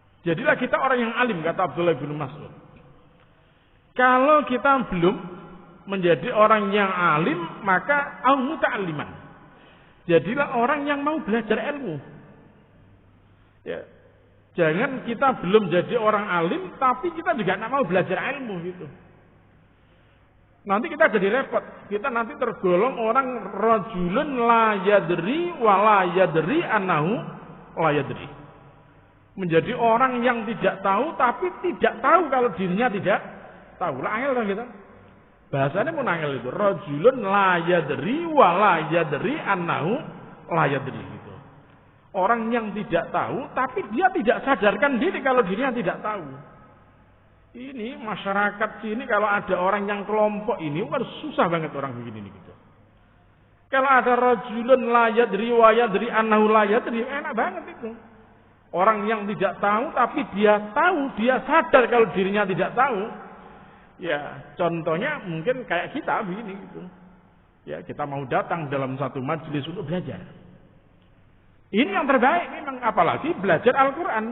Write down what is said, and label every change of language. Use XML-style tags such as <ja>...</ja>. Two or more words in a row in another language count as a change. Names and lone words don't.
<id>Jadilah kita orang yang alim, kata Abdullah bin Mas'ud. Kalau kita belum menjadi orang yang alim, maka</id> <ar>أو متعلما.</ar> <id>Jadilah orang yang mau belajar ilmu. Ya. Jangan kita belum jadi orang alim, tapi kita juga tidak mau belajar ilmu gitu. Nanti kita jadi repot. Kita nanti tergolong orang</id> <ar>رجل لا يدري ولا يدري أنه لا يدري.</ar> <id>Menjadi orang yang tidak tahu, tapi tidak tahu kalau dirinya tidak tahu. Lah angel kan kita. Bahasanya pun angel itu.</id> <ar>رجل لا يدري ولا يدري أنه لا يدري gitu.</ar> <id>Orang yang tidak tahu, tapi dia tidak sadarkan diri kalau dirinya tidak tahu. Ini masyarakat sini kalau ada orang yang kelompok ini, harus susah banget orang begini gitu. Kalau ada</id> <ar>رجل لا يدري ويدري أنه لا يدري,</ar> <id>enak banget itu. Orang yang tidak tahu tapi dia tahu, dia sadar kalau dirinya tidak tahu. Ya, contohnya mungkin kayak kita begini gitu. Ya, kita mau datang dalam satu majelis untuk belajar. Ini yang terbaik memang, apalagi belajar Al-Qur'an.</id>